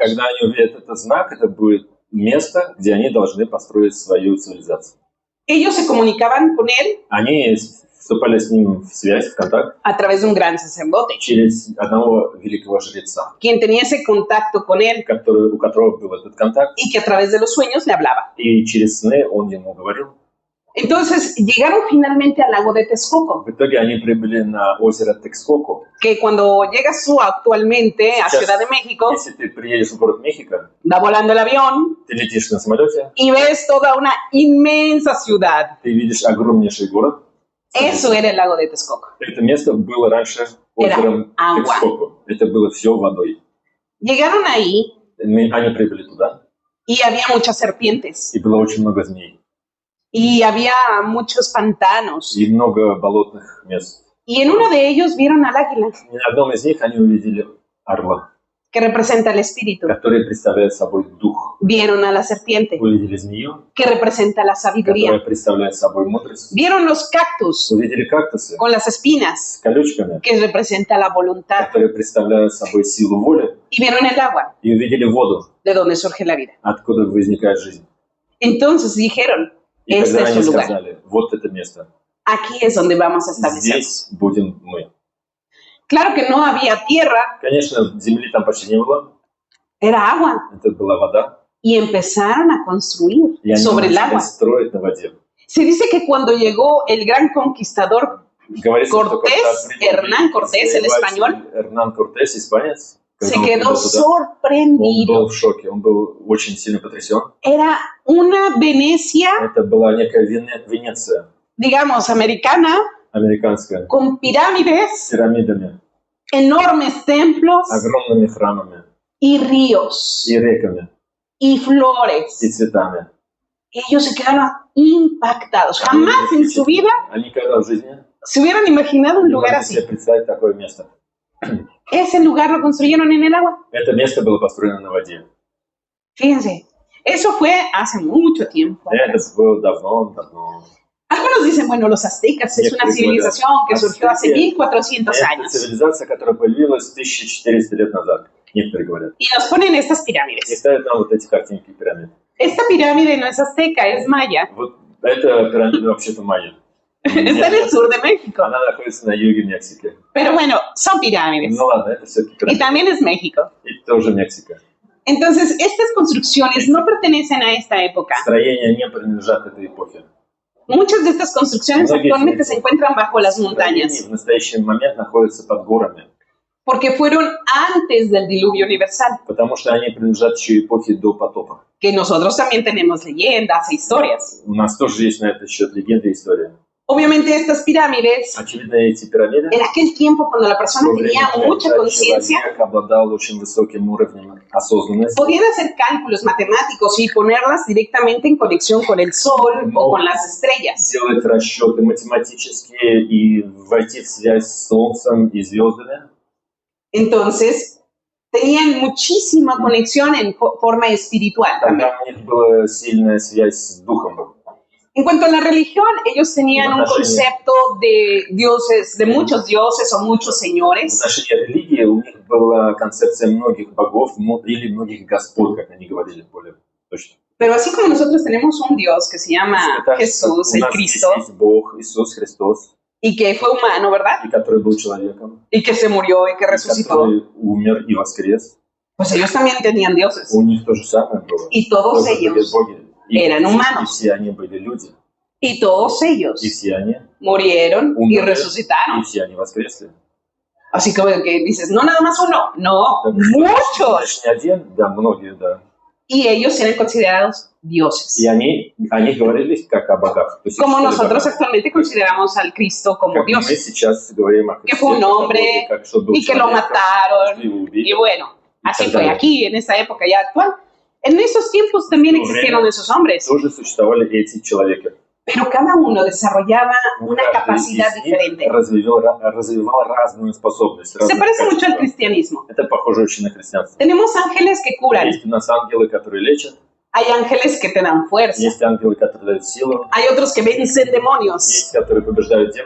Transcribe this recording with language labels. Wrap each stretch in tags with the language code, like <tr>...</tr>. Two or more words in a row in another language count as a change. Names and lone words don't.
<ru>Когда они увидят этот знак, это будет место, где они должны построить свою цивилизацию.</ru> <es>Ellos se comunicaban con él</es> <ru>Они вступали с ним в связь, в контакт</ru> <es>a través de un gran sacerdote,</es> <ru>через одного великого жреца,</ru> <es>quien tenía ese contacto con él</es> <ru>у которого был этот контакт,</ru> <es>y que a través de los sueños le hablaba.</es> <ru>и через сны он ему говорил.</ru> <es>Entonces llegaron finalmente al lago de Texcoco,</es> <ru>В итоге они прибыли на озеро Текскоко.</ru> <es>que cuando llegas tú actualmente a</es> <ru>Сейчас,</ru> <es>Ciudad de México,</es> <ru>если ты приедешь в город Мехико,</ru> <es>va volando el avión</es> <ru>ты летишь на самолете,</ru> <es>y ves toda una inmensa ciudad.</es> <ru>ты видишь огромнейший город.</ru> <es>Eso era el lago de Texcoco.</es> <ru>Это место было раньше озером</ru> <es>agua.</es> <ru>Текскоко. Это было все водой.</ru> <es>Llegaron ahí</es> <ru>Они прибыли туда,</ru> <es>y había muchas serpientes</es> <ru>и было очень много змей,</ru> <es>y había muchos pantanos.</es> <ru>и много болотных мест.</ru> <es>Y en uno de ellos vieron al águila,</es> <ru>И на одном из них они увидели орла,</ru> <es>que representa el espíritu.</es> <ru>который представляет собой дух.</ru> <es>Vieron a la serpiente,</es> <ru>Увидели змею,</ru> <es>que representa la</es> <ru>которая</ru> <es>sabiduría.</es> <ru>представляет собой мудрость.</ru> <es>Vieron los cactus</es> <ru>Увидели кактусы</ru> <es>con las espinas,</es> <ru>с колючками,</ru> <es>que representa la voluntad.</es> <ru>которые представляют собой силу воли.</ru> <es>Y vieron el agua,</es> <ru>И увидели воду,</ru> <es>de donde surge la vida.</es> <ru>откуда возникает жизнь.</ru> <es>Entonces dijeron,</es> <ru>И</ru> <es>este</es> <ru>тогда</ru> <es>es</es> <ru>они</ru> <es>su lugar.</es> <ru>сказали, вот это место.</ru> <es>Aquí es donde vamos a establecer.</es> <ru>Здесь будем мы.</ru> <es>Claro que no había tierra,</es> <ru>Конечно, земли там почти не было.</ru> <es>era agua.</es> <ru>Это была вода.</ru> <es>Y empezaron a construir</es> <ru>И они</ru> <es>sobre el agua.</es> <ru>начали строить на воде.</ru> <es>Se dice que cuando llegó el gran conquistador</es> <ru>Говорится, что</ru> <es>Cortés,</es> <ru>когда прибыл</ru> <es>Hernán Cortés, el español,</es> <ru>Эрнан Кортес, испанец,</ru> <es>se</es> <ru>когда он</ru> <es>quedó</es> <ru>прибыл туда, он</ru> <es>sorprendido.</es> <ru>был в шоке, он был очень сильно потрясен.</ru> <es>Era una Venecia,</es> <ru>Это была некая Венеция</ru> <es>digamos, americana,</es> <ru>американская,</ru> <es>con pirámides,</es> <ru>с пирамидами,</ru> <es>enormes templos</es> <ru>огромными храмами</ru> <es>y ríos</es> <ru>и реками,</ru> <es>y flores.</es> <ru>и цветами.</ru> <es>Ellos se quedaron impactados. Jamás en su vida</es> <ru>Они никогда в жизни</ru> <es>se hubieran imaginado un</es> <ru>не</ru> <es>lugar</es> <ru>могли</ru> <es>así.</es> <ru>себе представить такое место.</ru> <es>Ese lugar lo construyeron en el agua.</es> <ru>Это место было построено на воде.</ru> <es>Fíjense, eso fue hace mucho tiempo.</es> <ru>Это было давно.</ru> <es>Algunos dicen, bueno, los aztecas es una civilización que surgió hace 1400</es> <ru>Это</ru> <es>años.</es> <ru>цивилизация, которая появилась 1400 лет назад, некоторые говорят.</ru> <es>Y nos ponen estas</es> <ru>И</ru> <es>pirámides.</es> <ru>ставят нам вот эти картинки пирамид.</ru> <es>Esta pirámide no es azteca, es maya.</es> <ru>Вот это пирамида вообще-то майя.</ru> <es>Está en el sur de México.</es> <ru>Она находится на юге Мексики.</ru> <es>Pero bueno, son pirámides.</es> <ru>Ну ладно, это все-таки</ru> <es>Y</es> <ru>пирамида.</ru> <es>también es México.</es> <ru>И тоже Мексика.</ru> <es>Entonces, estas construcciones no pertenecen a esta época.</es> <ru>Строения не принадлежат этой эпохе.</ru> <es>Muchas de estas construcciones actualmente se encuentran bajo las</es> <ru>Строения</ru> <es>montañas,</es> <ru>в настоящий момент находятся под горами,</ru> <es>porque fueron antes del diluvio universal,</es> <ru>потому что они принадлежат еще эпохе до потопа.</ru> <es>que nosotros también tenemos leyendas e historias.</es> <ru>У нас тоже есть на этот счет легенда и история.</ru> <es>Obviamente estas pirámides,</es> <ru>Очевидно, эти пирамиды</ru> <es>en aquel tiempo cuando la persona tenía mucha conciencia,</es> <ru>человек обладал очень высоким уровнем осознанность.</ru> <es>Podían hacer cálculos matemáticos y ponerlas directamente en conexión con el sol o con las estrellas.</es> <ru>Делать расчеты математические и войти в связь с Солнцем и звездами.</ru> <es>Entonces, tenían muchísima conexión en forma espiritual también.</es> <ru>Тогда у них была сильная связь с Духом.</ru> <es>En cuanto a la religión, ellos tenían un concepto de dioses, de muchos dioses o muchos</es> <ru>В</ru> <es>señores.</es> <ru>отношении религии у них была концепция многих богов или многих господ, как они говорили более точно.</ru> <es>Pero así como nosotros tenemos un Dios que se llama Jesús,</es> <ru>У</ru> <es>el</es> <ru>нас</ru> <es>Cristo,</es> <ru>есть Бог, Иисус Христос,</ru> <es>y que fue humano, ¿verdad?</es> <ru>и который был человеком,</ru> <es>Y que se murió y que</es> <ru>и</ru> <es>resucitó.</es> <ru>который умер и воскрес.</ru> <es>Pues ellos también tenían dioses.</es> <ru>У них то же самое было.</ru> <es>Y todos</es> <ru>Тоже были</ru> <es>ellos</es> <ru>боги.</ru> <es>eran</es> <ru>И</ru> <es>humanos.</es> <ru>все они были люди.</ru> <es>Y todos ellos</es> <ru>И все они</ru> <es>murieron y</es> <ru>умерли,</ru> <es>resucitaron.</es> <ru>и все они воскресли.</ru> <es>Así que dices, no nada más uno, no,</es> <ru>Так,</ru> <es>muchos.</es> <ru>значит, не один, да, многие, да.</ru> <es>Y ellos eran considerados dioses.</es> <ru>И они о них говорили как о богах. То есть</ru> <es>Como</es> <ru>их считали</ru> <es>nosotros</es> <ru>богами.</ru> <es>actualmente consideramos al Cristo como</es> <ru>Как мы</ru> <es>Dios.</es> <ru>сейчас говорим о</ru> <es>Que</es> <ru>Христе,</ru> <es>fue un</es> <ru>как о</ru> <es>hombre,</es> <ru>Боге, как что был</ru> <es>Y que lo</es> <ru>человеком,</ru> <es>mataron.</es> <ru>что его убили.</ru> <es>Y bueno, así</es> <ru>так</ru> <es>fue</es> <ru>далее.</ru> <es>aquí, en esta época ya actual. En esos tiempos también existieron esos hombres,</es> <ru>Тоже существовали эти человеки.</ru> <es>pero cada uno desarrollaba una</es> <ru>Каждый</ru> <es>capacidad</es> <ru>из них</ru> <es>diferente.</es> <ru>развивал разную способность.</ru> <es>Se</es> <ru>разные</ru> <es>parece mucho al</es> <ru>качества.</ru> <es>cristianismo.</es> <ru>Это похоже очень на христианство.</ru> <es>Tenemos ángeles que curan,</es> <ru>Есть у нас ангелы, которые лечат,</ru> <es>hay ángeles que te dan fuerza,</es> <ru>есть ангелы, которые дают силу,</ru> <es>hay otros que vencen demonios.</es> <ru>есть, которые побеждают демонов.</ru>